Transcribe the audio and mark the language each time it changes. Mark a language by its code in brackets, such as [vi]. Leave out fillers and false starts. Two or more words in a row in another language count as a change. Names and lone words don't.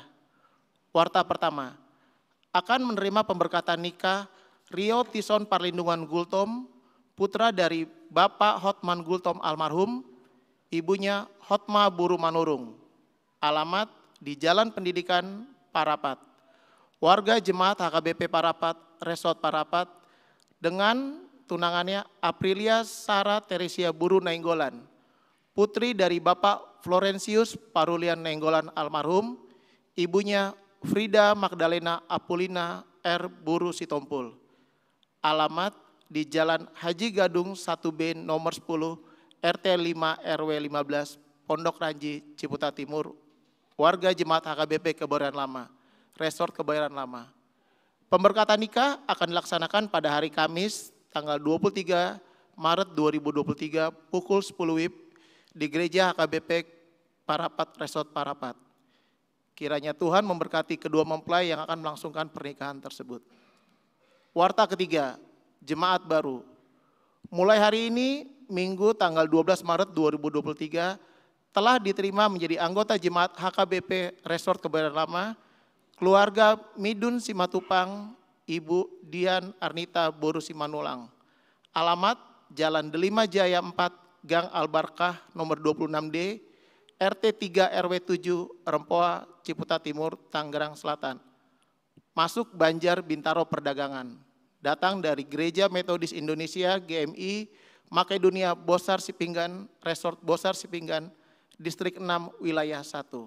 [id] Warta pertama, akan menerima pemberkatan nikah Rio Tison Parlindungan Gultom, putra dari Bapak Hotman Gultom almarhum, ibunya Hotma Buru Manurung. Alamat di Jalan Pendidikan Parapat. Warga Jemaat HKBP Parapat, Resort Parapat, dengan tunangannya Aprilia Sarah Teresia Buru Nainggolan, putri dari Bapak Florentius Parulian Nainggolan almarhum, ibunya Frida Magdalena Apulina R. Buru Sitompul. Alamat di Jalan Haji Gadung 1B nomor 10, RT 5 RW 15, Pondok Ranji, Ciputat Timur. Warga Jemaat HKBP Kebayoran Lama, Resort Kebayoran Lama. Pemberkatan nikah akan dilaksanakan pada hari Kamis, tanggal 23 Maret 2023, pukul 10 WIB di Gereja HKBP Parapat, Resort Parapat. Kiranya Tuhan memberkati kedua mempelai yang akan melangsungkan pernikahan tersebut. Warta ketiga, Jemaat baru. Mulai hari ini, Minggu tanggal 12 Maret 2023, telah diterima menjadi anggota Jemaat HKBP Resort Kebayoran Lama, keluarga Midun Simatupang, Ibu Dian Arnita Boru Simanulang. Alamat Jalan Delima Jaya 4, Gang Albarkah nomor 26D, RT 3 RW 7, Rempoa, Ciputat Timur, Tangerang Selatan. Masuk Banjar Bintaro Perdagangan. Datang dari Gereja Metodis Indonesia GMI, Makedonia Bosar Sipinggan, Resort Bosar Sipinggan, Distrik 6, Wilayah 1.